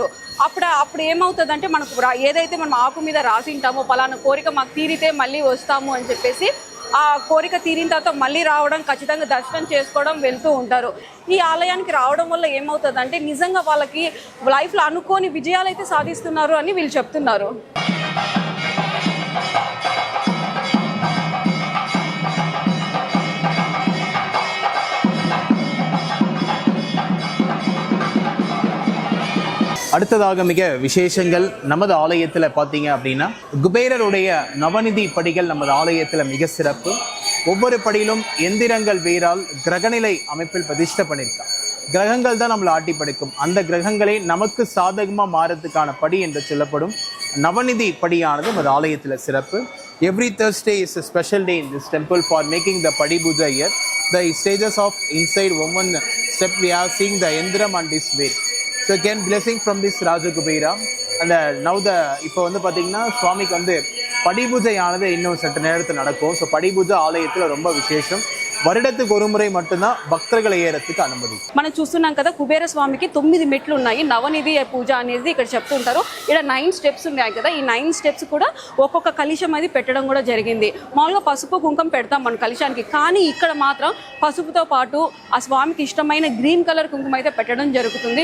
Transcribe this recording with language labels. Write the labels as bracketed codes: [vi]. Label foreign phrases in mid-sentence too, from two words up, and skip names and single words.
[te] అప్పుడు ఏమవుతుందంటే మనకు ఏదైతే మనం ఆకు మీద రాసింటామో పలానా కోరిక మాకు తీరితే మళ్ళీ వస్తాము అని చెప్పేసి ఆ కోరిక తీరిన తర్వాత మళ్ళీ రావడం, ఖచ్చితంగా దర్శనం చేసుకోవడం వెళ్తూ ఉంటారు. ఈ ఆలయానికి రావడం వల్ల ఏమవుతుందంటే నిజంగా వాళ్ళకి లైఫ్లో అనుకోని విజయాలు అయితే సాధిస్తున్నారు అని వీళ్ళు చెప్తున్నారు. [ta] அடுத்ததாக மிக விசேஷங்கள் நமது ஆலயத்தில் பார்த்தீங்க அப்படின்னா குபேரருடைய நவநிதி படிகள் நமது ஆலயத்தில் மிக சிறப்பு. ஒவ்வொரு படியிலும் எந்திரங்கள் வேறால் கிரகநிலை அமைப்பில் பிரதிஷ்டை பண்ணியிருக்காங்க. கிரகங்கள் தான் நம்மளை ஆட்டி படைக்கும். அந்த கிரகங்களே நமக்கு சாதகமாக மாறதுக்கான படி என்று சொல்லப்படும் நவநிதி படியானது நமது ஆலயத்தில் சிறப்பு. [en] எவ்ரி Thursday is a special day in this temple for making the Padi Puja here. The stages of inside one step we are seeing the Endram and this way. So again blessing from this Raja Kubera. And now [ta] இப்போ வந்து பார்த்தீங்கன்னா சுவாமிக்கு வந்து படி பூஜையானது இன்னும் சற்று நேரத்தில் நடக்கும். ஸோ படி பூஜை ஆலயத்தில் ரொம்ப விசேஷம். வருடத்துக்கு ஒரு முறை மட்டும்தான் பக்தர்கள் ஏறத்துக்கு அனுமதி. [te] మనం చూస్తున్నాం కదా, కుబేర స్వామికి 9 మెట్లు ఉన్నాయి. నవనిధి పూజ అనేది ఇక్కడ చెప్తుంటారు. ఇక్కడ 9 స్టెప్స్ ఉన్నాయి కదా, ఈ 9 స్టెప్స్ కూడా ఒక్కొక్క కలశం అది పెట్టడం కూడా జరిగింది. మామూలుగా పసుపు కుంకుమ పెడతాం మన కలశానికి, కానీ ఇక్కడ మాత్రం పసుపుతో పాటు ఆ స్వామికి ఇష్టమైన గ్రీన్ కలర్ కుంకుమ అయితే పెట్టడం జరుగుతుంది.